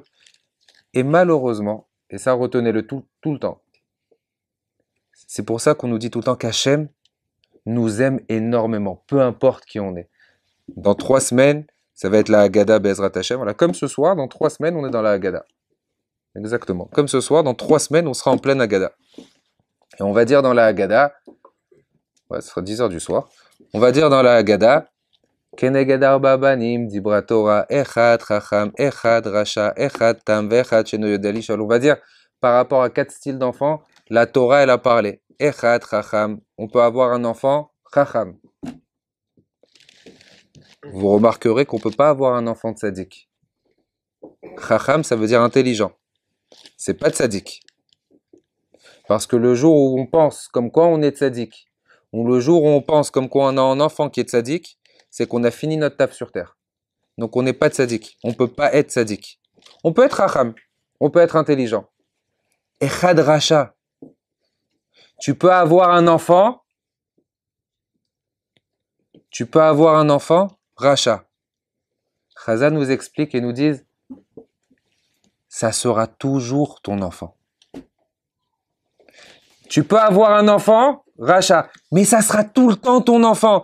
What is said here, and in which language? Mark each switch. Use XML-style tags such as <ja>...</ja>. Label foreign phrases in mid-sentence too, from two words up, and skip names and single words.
<fr>Et malheureusement, et ça retenez-le tout le temps, c'est pour ça qu'on nous dit tout le temps qu'Hachem nous aime énormément, peu importe qui on est. Dans 3 semaines, ça va être la Haggadah</fr> <he>בעזרת השם.</he> <fr>Voilà, comme ce soir, dans 3 semaines, on est dans la Haggadah. Exactement. Comme ce soir, dans 3 semaines, on sera en pleine Haggadah. Et on va dire dans la Haggadah, ouais, ce sera 10h du soir, on va dire dans la Haggadah,</fr> <he>כנגד ארבעה בנים דיברה תורה אחד חכם אחד רשע אחד תם ואחד שאינו יודע לשאול.</he> <fr>On va dire, par rapport à 4 styles d'enfants, la Torah, elle a parlé.</fr> <he>אחד חכם.</he> <fr>On peut avoir un enfant chacham. Vous remarquerez qu'on ne peut pas avoir un enfant tzaddik. Chacham, ça veut dire intelligent. C'est pas tzaddik. Parce que le jour où on pense comme quoi on est tzaddik, ou le jour où on pense comme quoi on a un enfant qui est tzaddik, c'est qu'on a fini notre taf sur terre. Donc on n'est pas tzaddik. On ne peut pas être tzaddik. On peut être chacham. On peut être intelligent.</fr> <he>אחד רשע.</he> <fr>Tu peux avoir un enfant. Tu peux avoir un enfant Racha. Chazal nous explique et nous dit, ça sera toujours ton enfant. Tu peux avoir un enfant, Racha, mais ça sera tout le temps ton enfant.</fr>